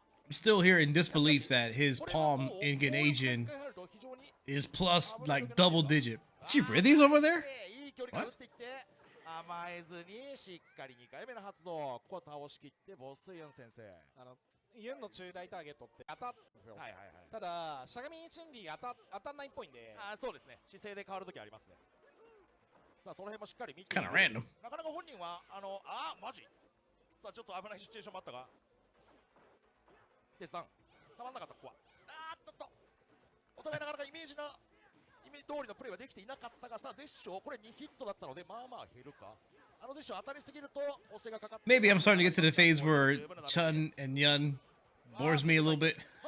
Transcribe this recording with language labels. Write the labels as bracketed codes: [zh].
[en] I'm still here in disbelief that his palm in Ganajin is plus like double digit. She read these over there? What? [ja] 甘えずにしっかり2回目の発動。ここ倒しきってボスユン先生。ユンの中大ターゲットって当たったんですよ。ただしゃがみチェンリー当たんないっぽいんで。そうですね。姿勢で変わるときありますね。さあその辺もしっかり見て。 [en] Kind of random. [ja] なかなか本人はマジ。さあちょっと危ないシチュエーションもあったが。で3、たまんなかった、ここは。お互いなかなかイメージ通りのプレーはできていなかったが、さあ、ゼッショー、これ2ヒットだったので、まあまあ減るか。ゼッショー当たりすぎると、補正がかかって。 [en] Maybe I'm starting to get to the phase where Chun and Yun bores me a little bit.